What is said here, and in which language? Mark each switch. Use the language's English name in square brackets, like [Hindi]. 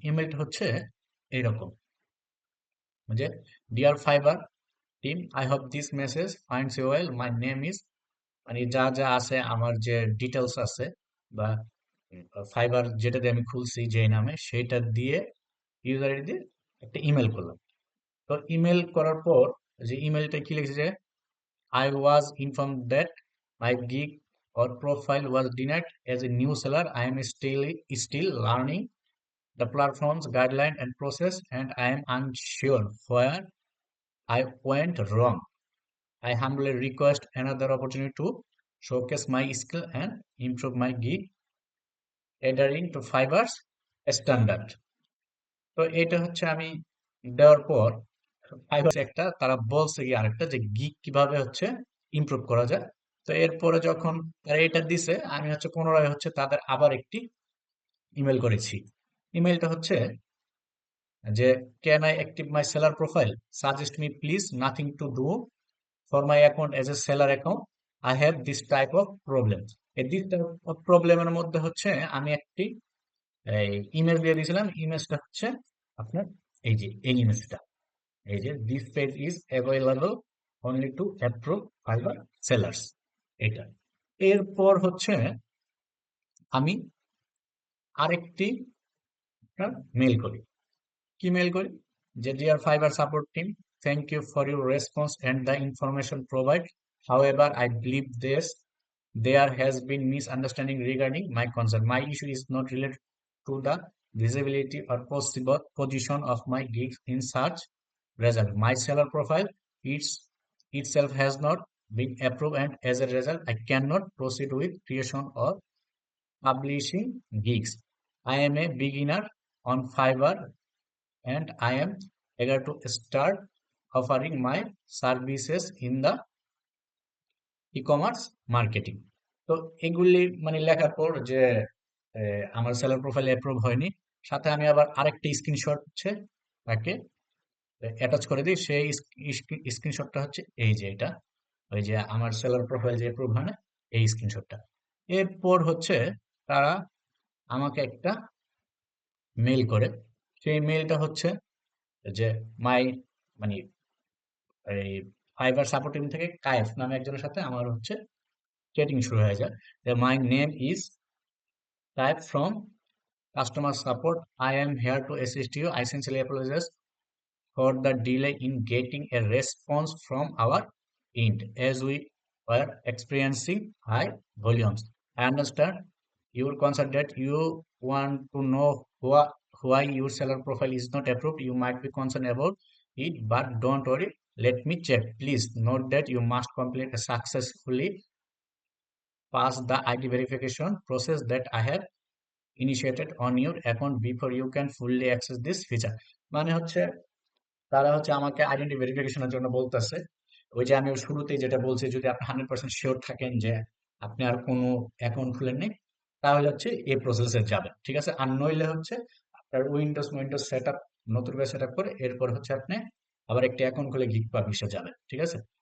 [Bangla] ইমেলটা হচ্ছে এইরকম যে, [English] dear Fiverr team, I hope this message finds you well, my name is, [Bangla] মানে যা যা আছে আমার যে ডিটেলস আছে, বা ফাইবার যেটা দিয়ে আমি খুলছি যে নামে সেইটা দিয়ে ইউজার আইডি দিয়ে একটা ইমেল করলাম। তো ইমেল করার পর যে ইমেলটা কি লিখেছে যে, [English] I was inform that my gig or profile was denied as a new seller. I am still learning the platform's guideline and process, and I am unsure where I went wrong. I humbly request another opportunity to showcase my skill and improve my gig adhering to Fiverr's standard. [Bangla] তো এটা হচ্ছে আমি দেওয়ার পর fibre একটা তারা বলছে কি আরেকটা যে গিগ কিভাবে হচ্ছে ইমপ্রুভ করা যায়। তো এরপরে যখন তারা এটা দিছে, আমি হচ্ছে পুনরায় হচ্ছে তাদের আবার একটি ইমেল করেছি। ইমেলটা হচ্ছে যে, [English] Can I active my seller profile, suggest me please, nothing to do for my account as a seller account, I have this type of problem. [Bangla] এই this type of problem এর মধ্যে হচ্ছে আমি একটি ইমেজ দিয়ে দিয়েছিলাম। ইমেজটা হচ্ছে আপনার এই যে এই ইমেজটা, এই যে [English] this page is available only to approve Fiverr sellers, [Bangla] এটা। এরপর হচ্ছে আমি আরেকটি আপনার মেল করি। কি মেল করি যে, [English] Dear Fiverr support team, thank you for your response and the information provide, however I believe there has been misunderstanding regarding my concern. My issue is not related to the visibility or possible position of my gigs in search result. My seller profile itself has not been approved, and as a result I cannot proceed with creation or publishing gigs. I am a beginner on Fiverr, and I am eager to start offering my services in the e-commerce marketing. [Bangla] তো এগুলি মানে লেখার পর যে আমার seller profile approve হয়নি, সাথে আমি আবার আরেকটা স্ক্রিনশট হচ্ছে তাকে অ্যাটাচ করে দিই। সেই স্ক্রিনশটটা হচ্ছে এই যে এটা, ওই যে আমার সেলার প্রোফাইল যে অ্যাপ্রুভ হয় না, এই স্ক্রিনশটটা। এরপর হচ্ছে তারা আমাকে একটা মেইল করে। সেই মেইলটা হচ্ছে যে মাই মানে এই ফাইবার সাপোর্ট টিম থেকে কায়েফ নামে একজনের সাথে আমার হচ্ছে চ্যাটিং শুরু হয়ে যায় যে [English] My name is Kaif from customer support, I am here to assist you, I sincerely apologise for the delay in getting a response from our end as we were experiencing high volumes. I understand your concern that you want to know why your seller profile is not approved. You might be concerned about it, but don't worry. Let me check. Please note that you must complete a successfully pass the ID verification process that I have initiated on your account before you can fully access this feature. [Bangla] মানে হচ্ছে তারা হচ্ছে আমাকে identity ভেরিফিকেশনের জন্য বলতেছে ওই যে আমি ওর শুরুতেই যেটা বলছি যদি আপনি 100% শিওর থাকেন যে আপনি আর কোনো অ্যাকাউন্ট খুলেন নাই তাহলে হচ্ছে এই প্রসেসে যাবেন, ঠিক আছে। আর নইলে হচ্ছে আপনার উইন্ডোজ সেট আপ নতুন করে সেট আপ করে এরপর হচ্ছে আপনি আবার একটা অ্যাকাউন্ট খুলে গিগ পাবলিশে যাবেন, ঠিক আছে।